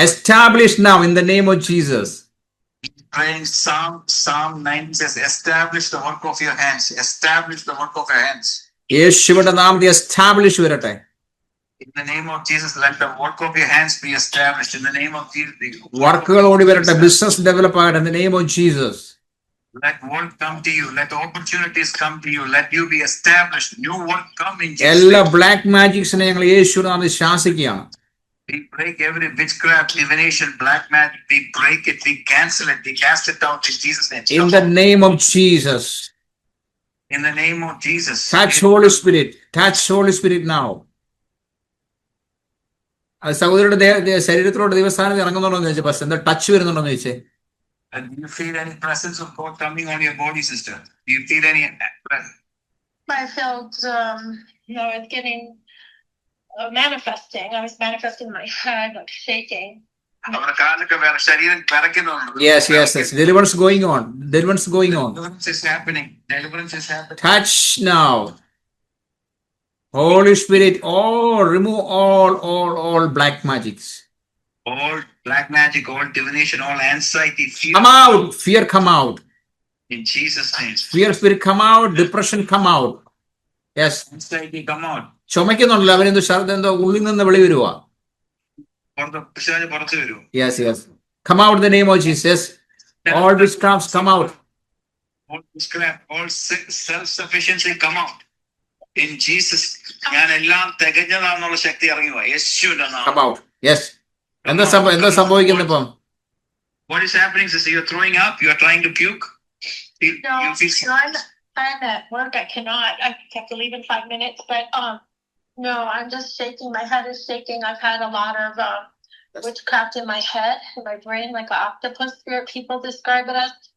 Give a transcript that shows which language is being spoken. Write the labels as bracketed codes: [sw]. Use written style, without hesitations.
[en] Established now in the name of Jesus. Praying Psalm 9 says, establish the work of your hands. Establish the work of your hands. [ml] യേശുവിന്റെ നാമത്തിൽ establish വരട്ടെ. [en] In the name of Jesus, let the work of your hands be established. In the name of Jesus. [ml] വർക്കുകൾ ഓടി വരട്ടെ. Business develop ആകട്ടെ. [en] In the name of Jesus. Let work come to you. Let opportunities come to you. Let you be established. New work come in Jesus. [ml] എല്ലാ black മാജിക്സിനെ ഞങ്ങൾ യേശുവിന്റെ നാമത്തിൽ ശാസിക്കുകയാണ്. [en] We break every witchcraft, divination, black magic. We break it. We cancel it. We cast it out in Jesus' name. In the name of Jesus. In the name of Jesus. Touch Holy Spirit. Touch Holy Spirit now. [ml] അത് സഹോദരിയുടെ ശരീരത്തിലോട്ട് ദൈവസ്ഥാനം ഇറങ്ങുന്നുണ്ടോ എന്ന് ചോദിച്ചാൽ പക്ഷെ എന്താ touch വരുന്നുണ്ടോ എന്ന് ചോദിച്ചേ. [en] And do you feel any presence of God coming on your body, sister? Do you feel any presence? I felt, it's getting manifesting. I was manifesting my head, like shaking. [ml] നമ്മുടെ കാലൊക്കെ ശരീരം വിറയ്ക്കുന്നുണ്ട്. [en] Yes. Deliverance going on. Deliverance is happening. Deliverance is happening. Touch now. Holy Spirit, remove all black magics. All black magic, all divination, all anxiety, fear. Come out. Fear come out. In Jesus' name. Fear spirit come out. Depression come out. Yes. Anxiety come out. [ml] ചുമക്കുന്നുണ്ടല്ലോ അവരെന്തോ ശബ്ദം എന്തോ ഉള്ളിൽ നിന്ന് വെളി വരുവാ. പുറത്ത് വരൂ. [en] Yes. Come out in the name of Jesus. All witchcrafts come out. All witchcraft, all self-sufficiency come out. In Jesus, [ml] ഞാൻ എല്ലാം തികഞ്ഞതാണെന്നുള്ള ശക്തി ഇറങ്ങി പോവാ. യേശുവിന്റെ നാമത്തിൽ. [en] Come out. Yes. [ml] എന്താ സംഭവിക്കുന്നത് ഇപ്പം? [en] What is happening, sister? You're throwing up? You're trying to puke? No, You feel I'm at work. I cannot. I have to leave in 5 minutes. But no, I'm just shaking. My head is shaking. I've had a lot of witchcraft in my head, in my brain, like an octopus spirit. People describe it as.